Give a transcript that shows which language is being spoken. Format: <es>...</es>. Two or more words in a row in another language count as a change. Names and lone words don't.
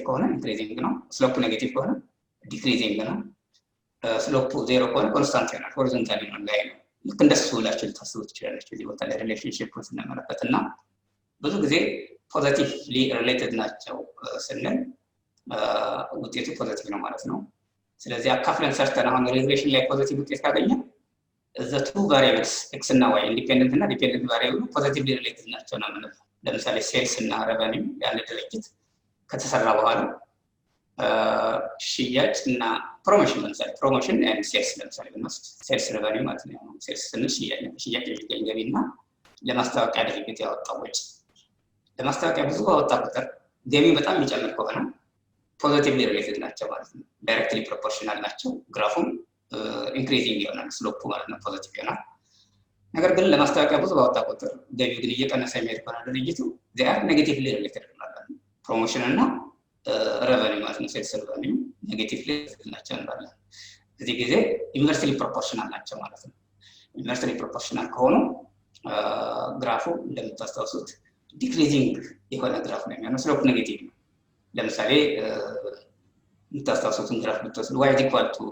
<am>ከሆነ ኢንክሪዚንግ ነው፣ ስሎፑ ኔጌቲቭ ከሆነ ዲክሪዚንግ ነው። ስሎፑ 0 ከሆነ ኮንስታንት ይሆናል፣ ሆሪዞንታሊ ነው ላይ ነው። ልክ እንደሱ ብላችሁ ልታስቡ ትችላላችሁ። እዚህ ቦታ ላይ ሪሌሽንሺፑን ስንመለከትና ብዙ ጊዜ</am> <en>positively related</en> <am>ናቸው ስንል ውጤቱ ፖዚቲቭ ነው ማለት ነው። ስለዚህ አካፍለን ሰርተን አሁን ሪግሬሽን ላይ ፖዚቲቭ ውጤት ካገኘ</am> <en>the two variables x</en> <am>እና y ኢንዲፔንደንት እና</am> <en>dependent variable positively related</en> <am>ናቸው ነው ማለት ነው። ለምሳሌ ሴልስ እና ሬቨኒው ያለ ድርጅት ከተሰራ በኋላ ሽያጭ እና ፕሮሞሽን ለምሳሌ</am> <en>promotion and sales</en> <am>ለምሳሌ ብንወስድ</am> <en>sales revenue</en> <am>ማለት ነው። ሴልስ ስንል ሽያጭ የሚገኝ ገቢና ለማስታወቂያ ድርጅት ያወጣው ወጪ ለማስታወቂያ ብዙ ባወጣ ቁጥር ገቢው በጣም የሚጨምር ከሆነ</am> <en>positively related</en> <am>ናቸው ማለት ነው።</am> <en>directly proportional</en> <am>ናቸው። ግራፉም ኢንክሪዚንግ ይሆናል ስሎፑ ማለት ነው ፖዚቲቭ ይሆናል። ነገር ግን ለማስታወቂያ ብዙ ባወጣ ቁጥር ገቢው ግን እየቀነሰ የሚሄድ ከሆነ ድርጅቱ</am> <en>they are negatively related</en> <am>ማለት ነው። ፕሮሞሽን እና ሬቨኒው ማለት ነው</am> <en>sales revenue negatively</en> <am>ናቸው እንላለን። እዚህ ጊዜ</am> <en>inversely proportional</en> <am>ናቸው ማለት ነው።</am> <en>inversely proportional</en> <am>ከሆኑ ግራፉ እንደምታስታውሱት ዲክሪዚንግ የሆነ ግራፍ ነው የሚሆነው፣ ስሎፕ ኔጌቲቭ ነው። ለምሳሌ የምታስታውሱትን ግራፍ ብትወስዱ y =</am>